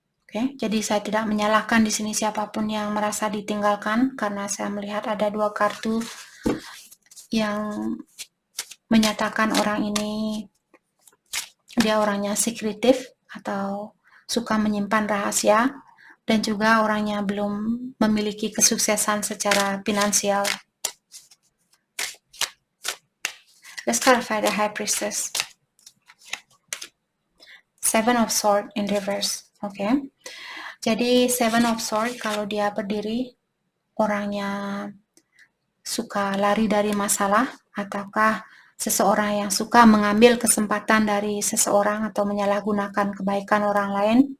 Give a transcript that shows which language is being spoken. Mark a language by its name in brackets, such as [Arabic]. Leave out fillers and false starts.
[Indonesian] Oke, jadi saya tidak menyalahkan di sini siapapun yang merasa ditinggalkan karena saya melihat ada dua kartu yang menyatakan orang ini dia orangnya sekretif atau suka menyimpan rahasia dan juga orangnya belum memiliki kesuksesan secara finansial. [English] Let's clarify the High Priestess. Seven of Swords in reverse. [Indonesian] Oke. Jadi Seven of Swords kalau dia berdiri, orangnya suka lari dari masalah ataukah seseorang yang suka mengambil kesempatan dari seseorang atau menyalahgunakan kebaikan orang lain.